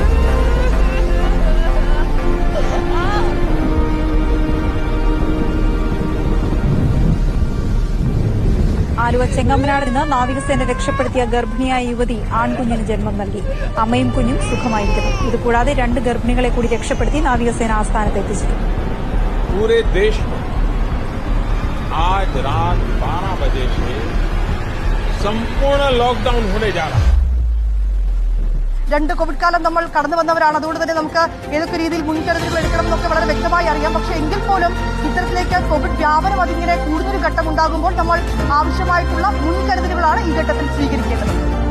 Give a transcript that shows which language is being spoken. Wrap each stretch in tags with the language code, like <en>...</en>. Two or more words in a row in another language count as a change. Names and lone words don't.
<ml>ആലുവ ചെങ്ങമ്മനാട് നിന്ന് നാവികസേന രക്ഷപ്പെടുത്തിയ ഗർഭിണിയായ യുവതി ആൺകുഞ്ഞിന് ജന്മം നൽകി. അമ്മയും കുഞ്ഞും സുഖമായിരിക്കുന്നു. ഇതുകൂടാതെ 2 ഗർഭിണികളെ കൂടി രക്ഷപ്പെടുത്തി നാവികസേന ആസ്ഥാനത്ത് എത്തിച്ചിട്ടുണ്ട്.</ml> <hi>पूरे देश में आज रात 12 बजे से संपूर्ण लॉकडाउन होने जा रहा है.</hi> <ml>2 കോവിഡ് കാലം നമ്മൾ കടന്നു വന്നവരാണ്. അതുകൊണ്ട് തന്നെ നമുക്ക് ഏതൊക്കെ രീതിയിൽ മുൻകരുതലുകൾ എടുക്കണം എന്നൊക്കെ വളരെ വ്യക്തമായി അറിയാം. പക്ഷേ എങ്കിൽ പോലും ഇത്തരത്തിലേക്ക് കോവിഡ് വ്യാപനം അതിങ്ങനെ കൂടുതൽ ഘട്ടം ഉണ്ടാകുമ്പോൾ നമ്മൾ ആവശ്യമായിട്ടുള്ള മുൻകരുതലുകളാണ് ഈ ഘട്ടത്തിൽ സ്വീകരിക്കേണ്ടത്.</ml>